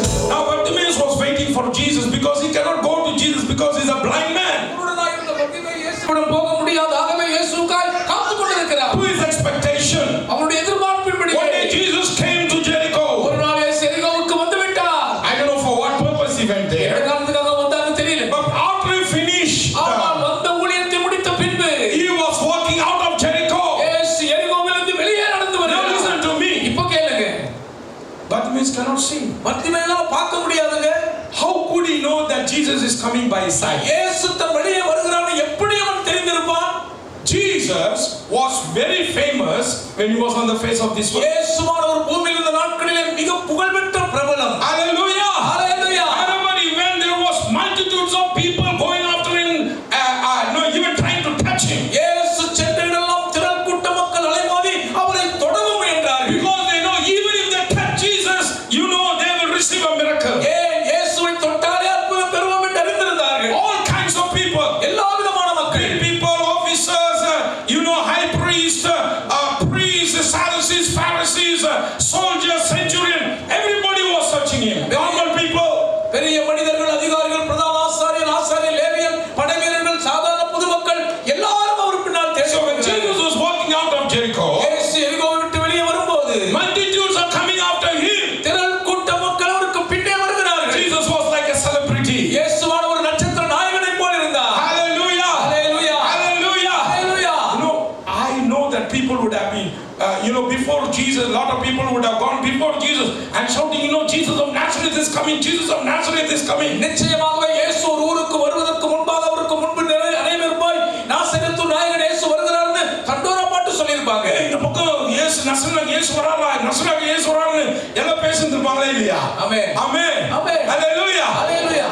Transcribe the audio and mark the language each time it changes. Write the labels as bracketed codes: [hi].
[en] Now Bartimaeus was waiting for Jesus because he cannot go to Jesus because he's a blind man. [ta] குருடனாய் இருந்த பர்த்திமேயு இயேசுவிடம் போக முடியாது. ஆகவே இயேசுவுக்காய் காத்துக் கொண்டிருக்கிறார். [en] To his expectation. [ta] அவருடைய எதிர்பார்ப்பின்படி [en] One day Jesus came to Jericho. [ta] ஒரு நாள் இயேசு எரிகோவுக்கு வந்து விட்டார். [en] I don't know for what purpose he went there. [ta] எந்த காரணத்துக்காக வந்தார்னு தெரியல. [en] But after he finished, [ta] ஆனால் வந்த ஊழியத்தை முடித்த பின்பு [en] he was walking out of Jericho. [ta] இயேசு எரிகோவிலிருந்து வெளியே நடந்து [en] Now [ta] வருகிறார். [en] listen to me. [ta] இப்போ கேளுங்க. [en] Bartimaeus cannot see. [ta] பர்த்திமேயுவால பார்க்க முடியாதுங்க. [en] How could he know that Jesus is coming by his side? [ta] இயேசு தன் வழியே வருகிறான்னு எப்படி அவன் தெரிந்திருப்பான்? [en] Jesus was very famous when he was on the face of this world. [ta] இயேசுவானவர் பூமியில் இருந்த நாட்களிலே மிக புகழ்பெற்ற பிரபலம். [en] Hallelujah. Hallelujah. Wherever he went, there was multitudes of people going after him, even trying to touch him. [ta] இயேசு சென்றெல்லாம் திரள் கூட்ட மக்கள் அலைமோதி அவரை தொடவும் முயன்றார்கள். [en] Because they know even if they touch Jesus, they will receive a miracle. [ta] இயேசுவை தொட்டாலே அற்புதம் பெறுவோம் என்று அறிந்திருந்தார்கள். [en] All kinds of people. [ta] எல்லா விதமான மக்கள். [en] People, officers, high priests, priests, Sadducees, Pharisees, soldiers, centurion. Everybody was searching him. Normal people. [ta] பெரிய மனிதர்கள், அதிகாரிகள், பிரதான ஆசாரியர், ஆசாரியர், லேவியர், படைவீரர்கள், சாதாரண பொதுமக்கள் எல்லாரும் அவர் பின்னால் தேடி [en] So when Jesus was walking out of Jericho, [ta] இயேசு எரிகோவை விட்டு வெளியே வரும்போது [en] multitudes are coming after him. [ta] திரள் கூட்ட மக்கள் அவருக்கு பின்னே வருகிறார்கள். [en] Jesus was like a celebrity. [ta] இயேசுவான ஒரு நட்சத்திர நாயகனைப் போல இருந்தார். [en] Hallelujah. Hallelujah. Hallelujah. Hallelujah. I know that people would have been, before Jesus, a lot of people would have gone before Jesus and shouting, Jesus of Nazareth is coming, Jesus of Nazareth is coming. [ta] நிச்சயமாகவே இயேசு ஒரு ஊருக்கு வருவதற்கு முன்பாக அவருக்கு முன்பு அனைவரும் போய் நாசரேத்து நாயகன் இயேசு வருகிறார்னு தண்டோரா பாட்டு சொல்லியிருப்பாங்க. இந்த பக்கம் இயேசு நசரேத்து இயேசு வராரா, நசரேத்து இயேசு வராருன்னு எல்லாம் பேசிட்டு இருப்பாங்களே இல்லையா? ஆமென். ஆமென். ஆமென். ஹalleluya. ஹalleluya.